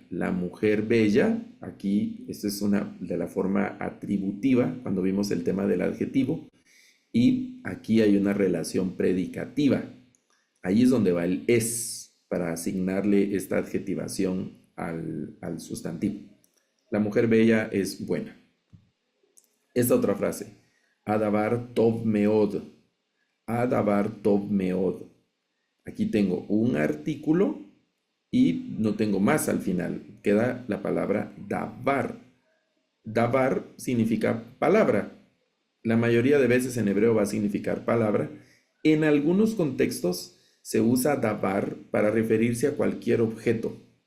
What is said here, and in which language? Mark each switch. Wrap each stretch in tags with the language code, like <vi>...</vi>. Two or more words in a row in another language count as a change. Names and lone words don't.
<es>La mujer bella, aquí, esto es una de la forma atributiva, cuando vimos el tema del adjetivo. Y aquí hay una relación predicativa. Ahí es donde va el es, para asignarle esta adjetivación al sustantivo. La mujer bella es buena. Esta otra frase.</es> <he>הדבר טוב מאוד. הדבר טוב מאוד.</he> <es>Aquí tengo un artículo y no tengo más al final. Queda la palabra davar. Davar significa palabra. La mayoría de veces en hebreo va a significar palabra. En algunos contextos se usa davar para referirse a cualquier objeto.</es>